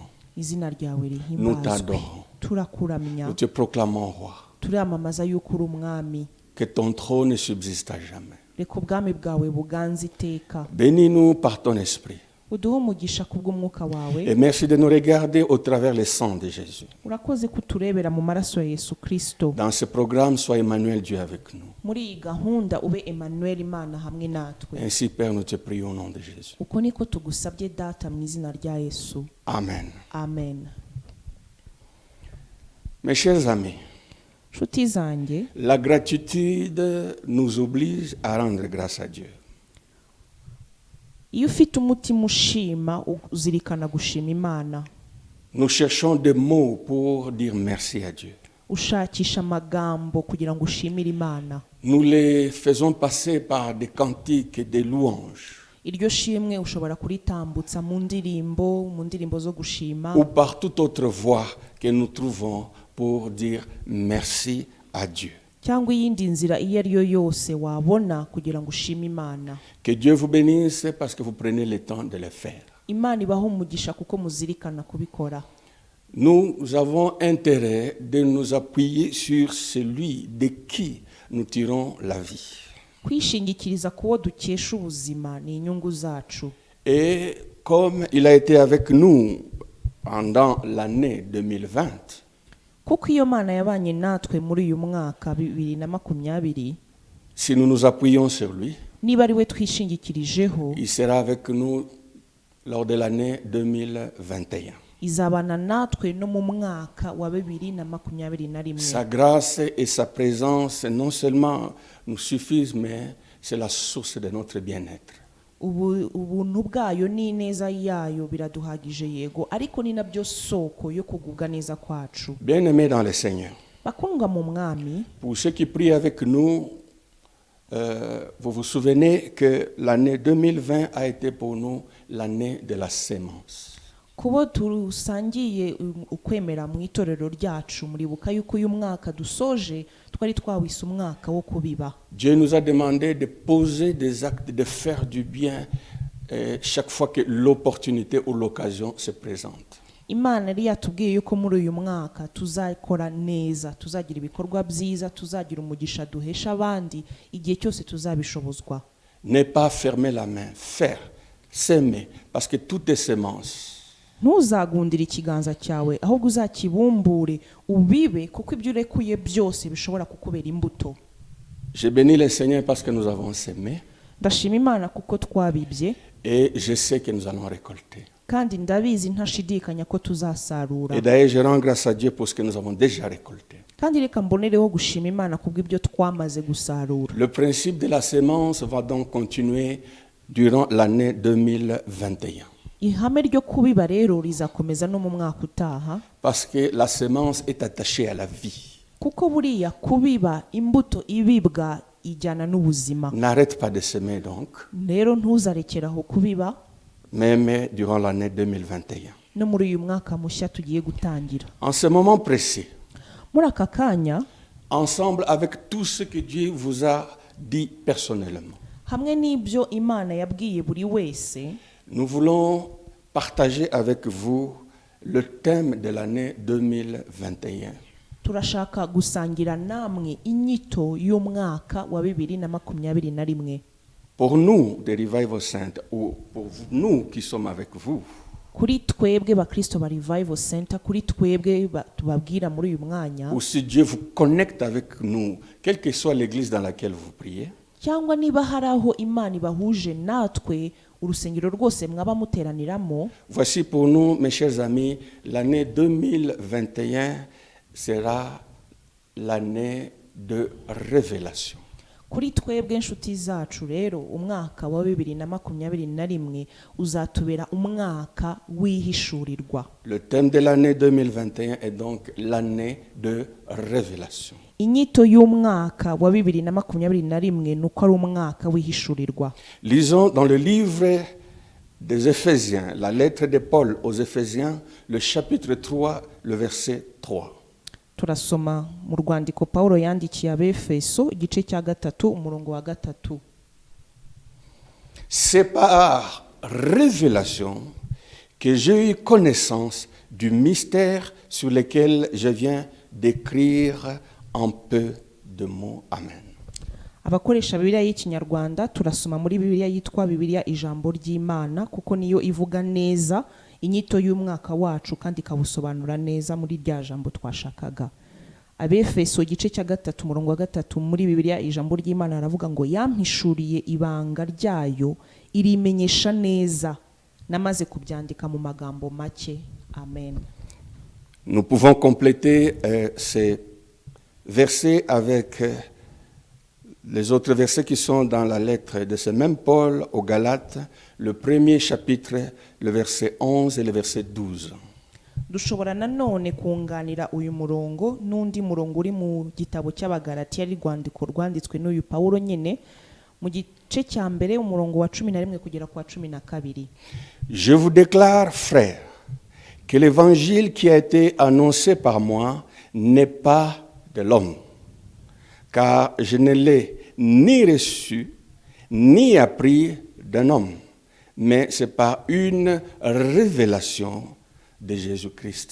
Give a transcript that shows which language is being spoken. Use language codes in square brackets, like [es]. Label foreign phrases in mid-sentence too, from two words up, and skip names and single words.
[rw] Izina ryawe [fr] Nous [rw] rihimbazwe. [fr] t'adorons. [rw] Turakuramya. [fr] Nous te proclamons roi. [rw] Turamamaza yuko uri umwami. [fr] Que ton trône subsiste à jamais. [rw] Reka ubwami bwawe buganze iteka. [fr] Bénis-nous par ton esprit. [rw] uduhe umugisha kubw'umwuka wawe. [fr] Et merci de nous regarder au travers le sang de Jésus. [rw] Urakoze kuturebera mu maraso ya Yesu Kristo. [fr] Dans ce programme, sois Emmanuel, Dieu avec nous. [rw] Muri iyi gahunda ube Emmanuel, Imana hamwe natwe. [fr] Ainsi, Père, nous te prions au nom de Jésus. [rw] Uko niko tugusabye data mu izina rya Yesu. Amen. Amen. [fr] Mes chers amis, [rw] Nshuti zanjye, [fr] la gratitude nous oblige à rendre grâce à Dieu. [rw] iyo ufite umutima ushima uzirikana gushima Imana. [fr] Nous cherchons des mots pour dire merci à Dieu. [rw] Ushakisha amagambo kugira ngo ushimire Imana. [fr] Nous les faisons passer par des cantiques et des louanges, [rw] Iryo shimwe ushobora kuritambutsa mu ndirimbo zo gushima, [fr] ou par toute autre voie que nous trouvons pour dire merci à Dieu. [rw] cyangwa iyindi nzira iyo ari yo yose wabona kugira ngo ushime Imana. [fr] Que Dieu vous bénisse parce que vous prenez le temps de le faire. [rw] Imana ibaho umugisha kuko muzirikana kubikora. [fr] Nous avons intérêt de nous appuyer sur celui de qui nous tirons la vie. [rw] Kwishingikiriza kuwo dukesha ubuzima ni inyungu zacu. [fr] Et comme il a été avec nous pendant l'année 2020, [rw] Kuko iyo Mana yabanye natwe muri uyu mwaka 2020, [fr] si nous nous appuyons sur lui, [rw] niba ari we twishingikirijeho, [fr] il sera avec nous lors de l'année 2021. [rw] izabana natwe no mu mwaka wa 2021. [fr] Sa grâce et sa présence non seulement nous suffisent, mais c'est la source de notre bien-être. [rw] Ubuntu bwayo n'ineza yayo biraduhagije yego, ariko ni nabyo soko yo kugubwa neza kwacu. [fr] Bien-aimés dans le Seigneur, [rw] Bakundwa mu mwami, [fr] pour ceux qui prient avec nous, vous vous souvenez que l'année 2020 a été pour nous l'année de la sémence. [rw] kubo tusangiye ukwemera mu itorero ryacu, muribuka yuko uyu mwaka dusoje twari twawise umwaka wo kubiba. [fr] Dieu nous a demandé de poser des actes, de faire du bien chaque fois que l'opportunité ou l'occasion se présente. [rw] Imana yari yatubwiye yuko muri uyu mwaka tuzakora neza, tuzagira ibikorwa byiza, tuzagira umugisha duhesha abandi igihe cyose tuzabishobozwa. [fr] Ne pas fermer la main, faire, s'aimer, parce que tout est sémence. [rw] Ntuzagundire ikiganza cyawe, ahubwo uzakibumbure ubibe, kuko ibyo urekuye byose bishobora kukubera imbuto. [fr] Je bénis le Seigneur parce que nous avons sémé [rw] Ndashima Imana kuko twabibye, [fr] et je sais que nous allons récolter. [rw] kandi ndabizi ntashidikanya ko tuzasarura. [fr] Et d'ailleurs, je rends grâce à Dieu pour ce que nous avons déjà récolté. [rw] Kandi reka mbonereho gushima Imana kubw'ibyo twamaze gusarura. [fr] Le principe de la sémence va donc continuer durant l'année 2021. [rw] Ihame ryo kubiba rero rizakomeza no mu mwaka utaha, [fr] Parce que la sémence est attachée à la vie. [rw] kuko buriya kubiba imbuto ibibwa ijyana n'ubuzima. [fr] N'arrête pas de s'aimer donc, [rw] Rero ntuzarekeraho kubiba [fr] même durant l'année 2021. [rw] no muri uyu mwaka mushya tugiye gutangira. [fr] En ce moment précis, [rw] Muri aka kanya, [fr] ensemble avec tout ce que Dieu vous a dit personnellement, [rw] hamwe n'ibyo Imana yabwiye buri wese, [fr] nous voulons partager avec vous le thème de l'année 2021. [rw] turashaka gusangira namwe inyito y'umwaka wa 2021. [fr] Pour nous, des Revival Center, ou pour nous qui sommes avec vous, [rw] Kuri twebwe bakristo ba Revival Center, kuri twebwe tubabwira muri uyu mwanya, [fr] ou si Dieu vous connecte avec nous, quelle que soit l'église dans laquelle vous priez, [rw] cyangwa niba hari aho Imana ibahuje natwe, urusengero rwose mwaba muteraniramo, [fr] voici pour nous, mes chers amis, l'année 2021 sera l'année de révélation. [rw] kuri twebwe inshuti zacu rero umwaka wa 2021 uzatubera umwaka wihishurirwa. [fr] Le thème de l'année 2021 est donc l'année de révélation. [rw] Inyito y'umwaka wa 2021 nuko ari umwaka wihishurirwa. [fr] Lisons dans le livre des Éphésiens, la lettre de Paul aux Éphésiens, le chapitre 3, le verset 3. [rw] Turasoma mu rwandiko Paulo yandikiye Abefeso igice cya 3 umurongo wa 3. [fr] C'est par révélation que j'ai eu connaissance du mystère sur lequel je viens d'écrire en peu de mots. Amen. [rw] abakoresha Bibiliya y'ikinyarwanda turasoma muri Bibiliya yitwa Bibiliya ijambo ry'Imana kuko niyo ivuga neza inyito y'umwaka wacu kandi ikabusobanura neza muri rya jambo twashakaga. Abefeso igice cya 3 umurongo wa 3 muri Bibiliya ijambo ry'Imana aravuga ngo yampishuriye ibanga ryayo irimenyesha neza namaze kubyandika mu magambo make. Amen. [fr] Nous pouvons compléter ces versets avec les autres versets qui sont dans la lettre de ce même Paul aux Galates, le premier chapitre, le verset 11 et le verset 12. [rw] Dushobora nanone kunganira uyu murongo n'undi murongo uri mu gitabo cy'Abagalatiya ari rwandiko rwanditswe n'uyu Paulo nyene mu gice cya mbere umurongo wa 11 kugera kwa 12. [fr] Je vous déclare, frères, que l'évangile qui a été annoncé par moi n'est pas de l'homme, car je ne l'ai ni reçu, ni appris d'un homme, mais c'est par une révélation de Jésus-Christ.